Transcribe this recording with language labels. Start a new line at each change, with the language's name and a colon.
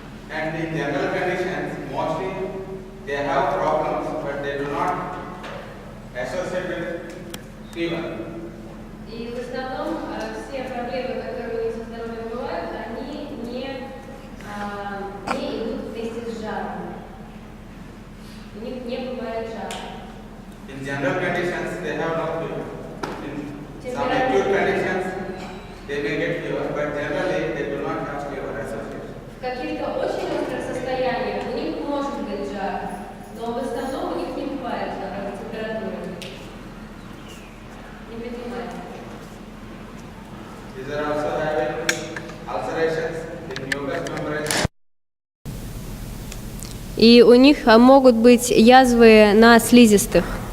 English: And in general conditions, mostly they have problems, but they do not associate with fever.
Russian: И в основном все проблемы, которые у них со здоровьем бывают, они не идут вместе с жаром. У них не бывает жара.
English: In general conditions, they have no fever. In some acute conditions, they may get fever, but generally they do not have fever associated.
Russian: В каких-то очень острых состояниях у них может быть жар, но в основном у них не бывает температуры. Не поднимается.
English: These are also having ulcerations in mucous membranes.
Russian: И у них могут быть язвы на слизистых.